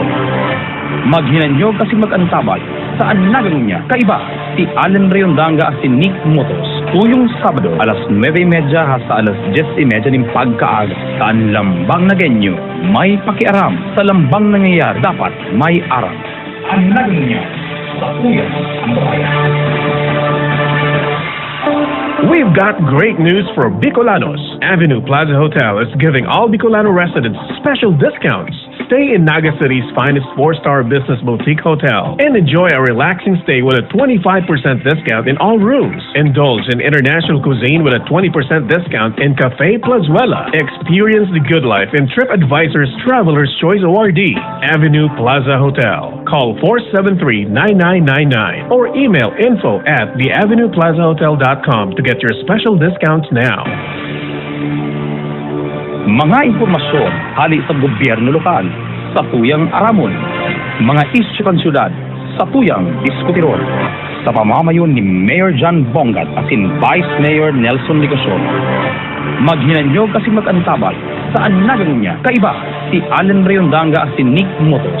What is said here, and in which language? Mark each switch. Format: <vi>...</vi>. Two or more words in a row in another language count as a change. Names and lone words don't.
<bik>Maghinanyog kasi mag-antabay sa nagangunya, kaiba si Alan Riondanga asin Nick Motos. Tuyong Sabado, alas 9:30 hasta alas 10:30 ng pagkaaga sa Lambang Nagenyo, may pakiaram sa lambang nangyayari, dapat may aral. Ang nagangunyan sa tuyang antabayan.</bik> <en>We've got great news for Bicolanos. Avenue Plaza Hotel is giving all Bicolano residents special discounts. Stay in Naga City's finest 4-star business boutique hotel and enjoy a relaxing stay with a 25% discount in all rooms. Indulge in international cuisine with a 20% discount in Cafe Plazuela. Experience the good life in TripAdvisor's Traveler's Choice Awardee, Avenue Plaza Hotel. Call 473-9999 or email info@theavenueplazahotel.com to get your special discounts now.</en> <bik>Mga impormasyon hali sa gobyerno lokal sa tuyang aramon, mga isyu kan syudad sa tuyang diskutiron, sa pamamayon ni Mayor John Bongat asin Vice Mayor Nelson Licoson. Maghinanyog kasi mag-antabay sa nagangunya, kaiba si Alan Riondanga asin Nick Motos.</bik>